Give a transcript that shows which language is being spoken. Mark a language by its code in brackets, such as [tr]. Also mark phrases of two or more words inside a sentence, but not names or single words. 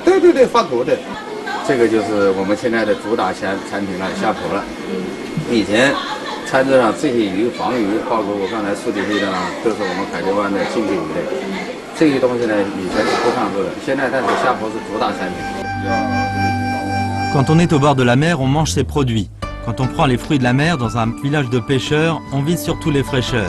[zh] 对，发苦的。这个就是我们现在的主打产品了，虾婆了。以前餐桌上这些鱼，黄鱼，包括我刚才说的这些呢，都是我们海贼湾的经典鱼类。这些东西呢，以前是不上桌的，现在但是虾婆是主打产品。 [fr] Quand on est au bord de la mer, on mange ses produits. Quand on prend les fruits de la mer dans un village de pêcheurs, on vise surtout les fraîcheurs.